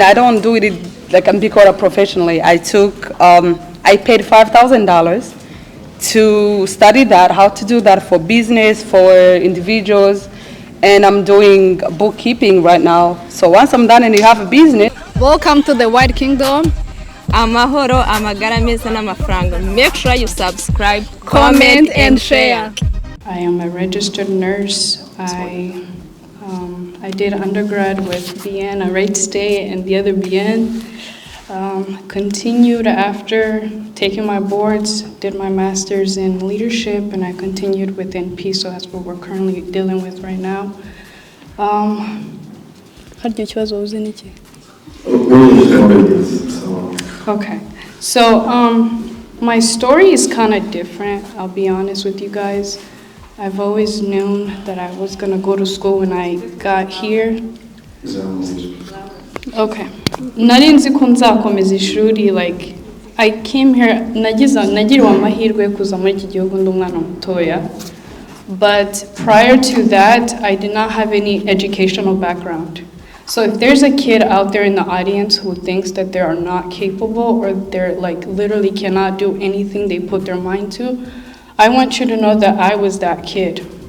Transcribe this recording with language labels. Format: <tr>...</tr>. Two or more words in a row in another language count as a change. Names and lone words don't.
<en>I don't do it like I'm Bikora professionally. I paid $5,000 to study that, how to do that for business, for individuals, and I'm doing bookkeeping right now. So once I'm done and you have a business. Welcome to the White Kingdom.</en> <rw>Amahoro, amagara meza n'amafaranga.</rw> <en>Make sure you subscribe, comment, and share. I am a registered nurse. I did undergrad with BN, a Right State, and the other BN. Continued after taking my boards, did my master's in leadership, and I continued with NP, so that's what we're currently dealing with right now. Okay, so my story is kind of different, I'll be honest with you guys. I've always known that I was going to go to school when I got here.</en> <rw>Okay. Nari nzi ko nzakomeza ishuri,</rw> <en>like I came here,</en> <rw>nagiriwe amahirwe yo kuza muri iki gihugu ndi umwana mutoya.</rw> <en>But prior to that, I did not have any educational background. So if there's a kid out there in the audience who thinks that they are not capable or they're like literally cannot do anything they put their mind to, I want you to know that I was that kid.</en>